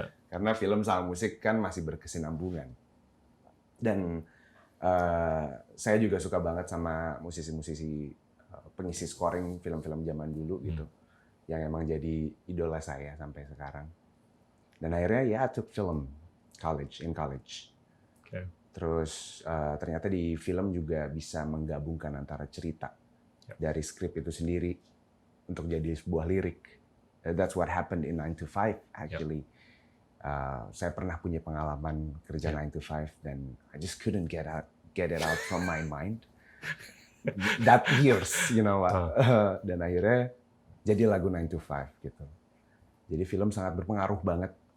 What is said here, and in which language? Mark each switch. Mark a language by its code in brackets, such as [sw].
[id] Karena film sama musik kan masih berkesinambungan. Dan saya juga suka banget sama musisi-musisi pengisi scoring film-film zaman dulu gitu, yang emang jadi idola saya sampai sekarang. Dan akhirnya [en] I took film in college. [id] Terus ternyata di film juga bisa menggabungkan antara cerita dari skrip itu sendiri untuk jadi sebuah lirik. [en] That's what happened in 9 to 5 actually. [id] Saya pernah punya pengalaman kerja 9 to 5 dan [en] I just couldn't get it out from my mind. That years, you know what. [id] Dan akhirnya jadi lagu 9 to 5 gitu. Jadi film sangat berpengaruh banget.